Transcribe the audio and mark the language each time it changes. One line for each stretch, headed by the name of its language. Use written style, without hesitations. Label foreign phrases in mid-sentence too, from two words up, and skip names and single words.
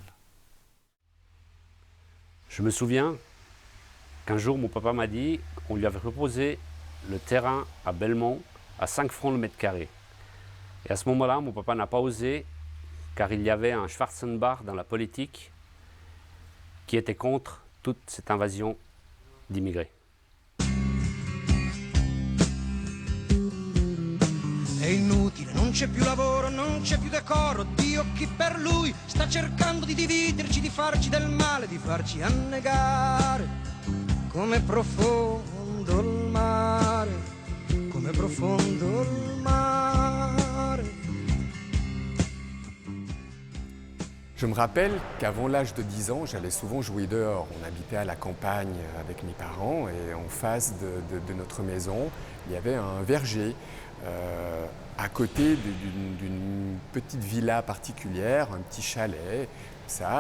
French: Je me souviens qu'un jour, mon papa m'a dit qu'on lui avait proposé le terrain à Belmont à 5 francs le mètre carré. Et à ce moment-là, mon papa n'a pas osé, car il y avait un Schwarzenbach dans la politique qui était contre toute cette invasion d'immigrés.
Italian: è inutile, non c'è più lavoro, non c'è più decoro. Dio chi per lui sta cercando di dividerci, di farci del male, di farci annegare. Come profondo il mare, come profondo il mare.
French: Je me rappelle qu'avant l'âge de 10 ans, j'allais souvent jouer dehors. On habitait à la campagne avec mes parents et en face de notre maison, il y avait un verger à côté d'une petite villa particulière, un petit chalet, ça.